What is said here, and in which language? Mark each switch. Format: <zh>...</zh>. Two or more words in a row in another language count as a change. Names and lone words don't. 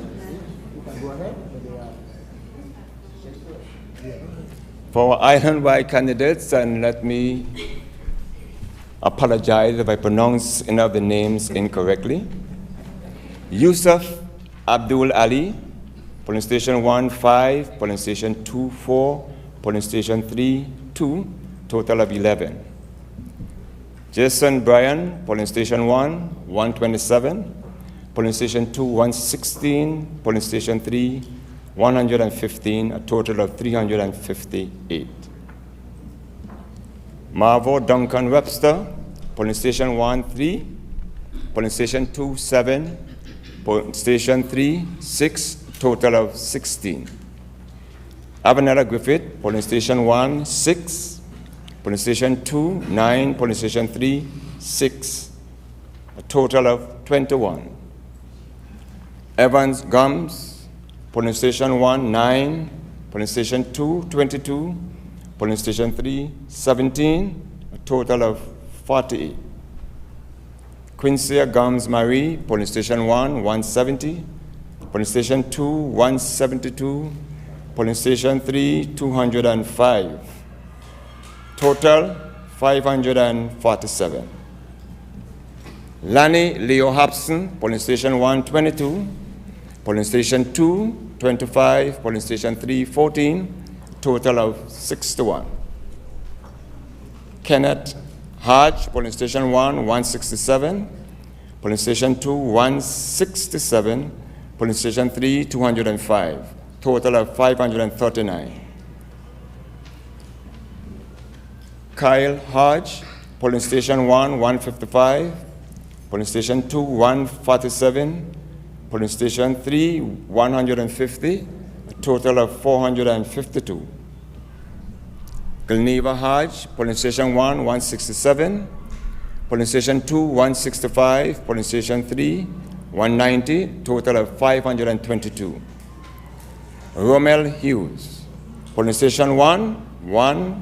<en>You can go ahead. For our island-wide candidates, and let me apologize if I pronounce any of the names incorrectly. Yusuf Abdul Ali, polling station 1, 5, polling station 2, 4, polling station 3, 2, total of 11. Jason Bryan, polling station 1, 127, polling station 2, 116, polling station 3, 115, a total of 358. Marvo Duncan Webster, polling station 1, 3, polling station 2, 7, polling station 3, 6, total of 16. Avanella Griffith, polling station 1, 6, polling station 2, 9, polling station 3, 6, a total of 21. Evans Gums, polling station 1, 9, polling station 2, 22, polling station 3, 17, a total of 48. Quincy Gums Marie, polling station 1, 170, polling station 2, 172, polling station 3, 205. Total, 547. Lanny Leo Hobson, polling station 1, 22, polling station 2, 25, polling station 3, 14, total of 61. Kenneth Hodge, polling station 1, 167, Polling Station 2, 167. Polling Station 3, 205. Total of 539. Kyle Hodge, Polling Station 1, 155. Polling Station 2, 147. Polling Station 3, 150. A total of 452. Gilneva Hodge, Polling Station 1, 167. Polling Station 2, 165. Polling Station 3, 190. Total of 522. Romel Hughes, Polling Station 1, 1.</en>